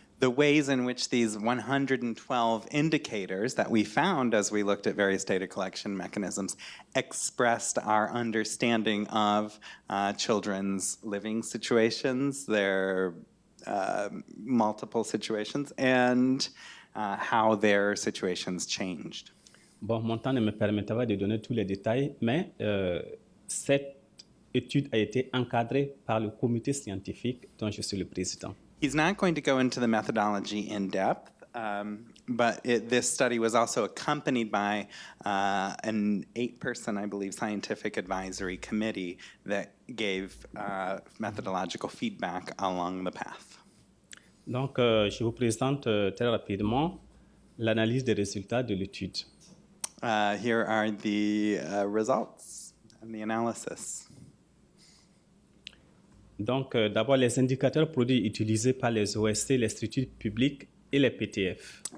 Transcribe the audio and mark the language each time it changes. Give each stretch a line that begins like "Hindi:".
English: The ways in which these 112 indicators that we found as we looked at various data collection mechanisms expressed our understanding of children's living situations, their multiple situations, and how their situations changed.
French: Bon, mon temps ne me permettra pas de donner tous les détails, mais cette étude a été encadrée par le comité scientifique dont je suis le président.
English: He's not going to go into the methodology in depth, but this study was also accompanied by an 8-person, I believe, scientific advisory committee that gave methodological feedback along the path.
French: Donc, je vous présente très rapidement l'analyse des résultats de l'étude.
English: Here are the results and the analysis.
French: Donc, d'abord, les indicateurs produits utilisés par les OSC, les structures publiques et les PTF.